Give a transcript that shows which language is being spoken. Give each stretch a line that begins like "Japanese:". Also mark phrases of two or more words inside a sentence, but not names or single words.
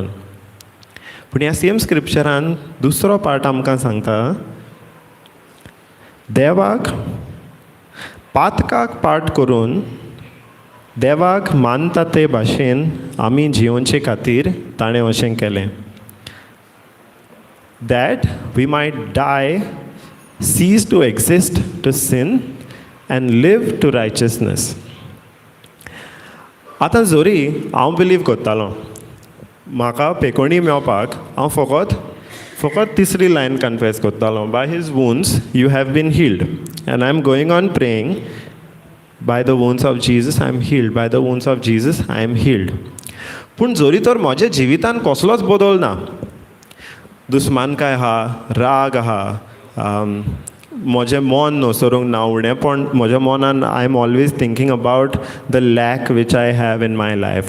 Konkani: पूण ह्या सेम स्क्रिप्चरान दुसरो पार्ट आमकां सांगता, देवाक पातकाक पाट करून देवाक मानता ते भाशेन आमी जिवोवचे खातीर ताणें अशें केलें.
English: that we might die, cease to exist to sin and live to righteousness.
Konkani: आतां जोरी हांव बिलीव करतालो, म्हाका पेकोवणी मेवपाक हांव फकत तिसरी लायन कन्फेस करतालो,
English: by his wounds you have been healed. and I am going on praying, by the wounds of Jesus I am healed, by the wounds of Jesus I am healed.
Konkani: पूण जोरी तर म्हज्या जिवितान कसलोच बदल ना. दुस्मानकाय आहा, राग आहा, म्हजें मन न्हसरूंक ना, उणेंपण म्हज्या मनान
English: I am always thinking about the lack which I have in my life.